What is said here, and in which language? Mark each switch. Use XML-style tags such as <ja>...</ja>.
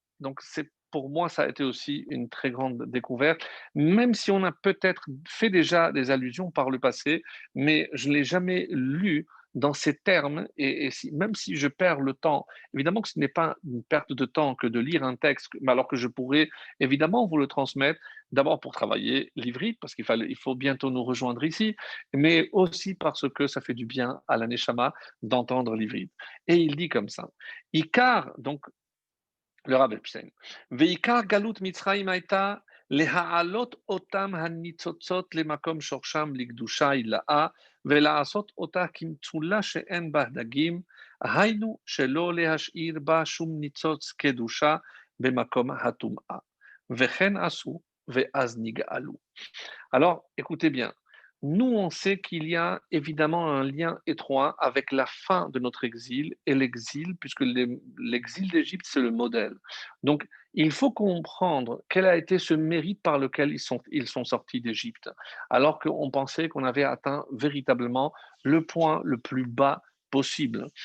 <fr>Donc c'est pour moi, ça a été aussi une très grande découverte, même si on a peut-être fait déjà des allusions par le passé, mais je ne l'ai jamais lu dans ces termes, et même si je perds le temps, évidemment que ce n'est pas une perte de temps que de lire un texte, mais alors que je pourrais évidemment vous le transmettre, d'abord pour travailler l'ivrite, parce il faut bientôt nous rejoindre ici, mais aussi parce que ça fait du bien à la Neshama d'entendre l'ivrite.</fr> <he>Et il dit comme ça, Ikar, donc le Rav Epstein, Veikar galut Mitzrayim haïta להעלות אותם הניצוצות למקום שורשם לקדושה הילאה ולעשות אותה כמצולה שאין בה דגים, היינו שלא להשאיר בה שום ניצוץ קדושה במקום הטומאה. וכן עשו ואז נגאלו. Alors, écoutez bien.</he> <fr>Nous, on sait qu'il y a évidemment un lien étroit avec la fin de notre exil et l'exil, puisque l'exil d'Égypte, c'est le modèle. Donc, il faut comprendre quel a été ce mérite par lequel ils sont sortis d'Égypte, alors qu'on pensait qu'on avait atteint véritablement le point le plus bas possible.</fr>